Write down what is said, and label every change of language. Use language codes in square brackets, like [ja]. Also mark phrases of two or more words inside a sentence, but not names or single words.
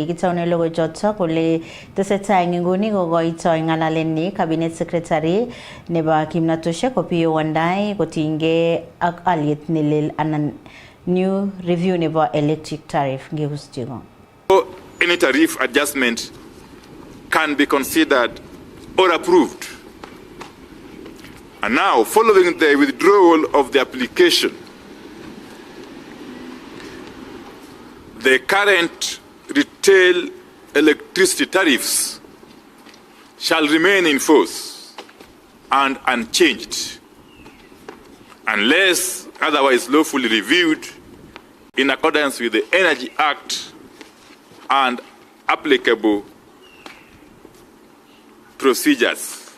[kln] Kitaune logoiwek chotok kole tesetai nguni kokoitoi ng'alalenyi [en] cabinet secretary [kln] nebo kimnatoshek Opiyo Wandayi kotinygei ak aliet nelel anan [en] new review [kln] nebo [en] electric tariff. [kln] Ngegusjigo. [en] Any tariff adjustment can be considered or approved. And now, following the withdrawal of the application, the current retail electricity tariffs shall remain in force and unchanged unless otherwise lawfully reviewed in accordance with the Energy Act and applicable procedures.